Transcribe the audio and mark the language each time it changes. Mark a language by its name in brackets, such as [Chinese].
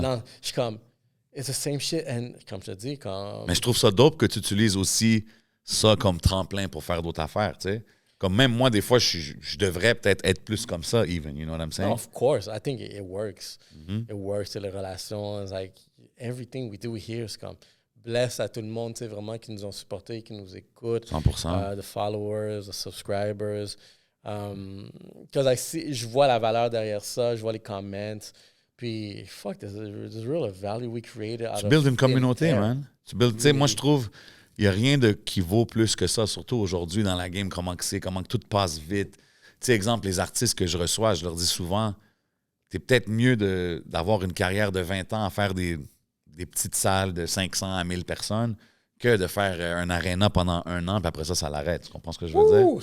[French] Non, je suis comme, [English] it's the same shit. [French] And comme je te dis, comme... Mais je trouve ça dope que tu utilises aussi ça comme tremplin pour faire d'autres affaires, tu sais. Comme même moi, des fois, je devrais peut-être être plus comme ça, [English] even, you know what I'm saying? No, of course. I think it works. It works, [French] c'est les relations. [English] It's like, everything we do here is comme... [French] Bless à tout le monde, tu sais, vraiment, qui nous ont supportés, qui nous écoutent. 100%. [English] The followers, the subscribers. [French] Because je vois la valeur derrière ça, je vois les comments. [English] Puis, fuck, there's real value we created. [French] Tu builds une communauté, man. Tu sais, moi, je trouve, il n'y a rien qui vaut plus que ça, surtout aujourd'hui dans la game, comment que tout passe vite. Tu sais, exemple, les artistes que je reçois, je leur dis souvent, t'es peut-être mieux d'avoir une carrière de 20 ans à faire des petites salles de 500 à 1000 personnes que de faire un aréna pendant 1 an, puis après ça l'arrête. Tu comprends ce que je veux dire?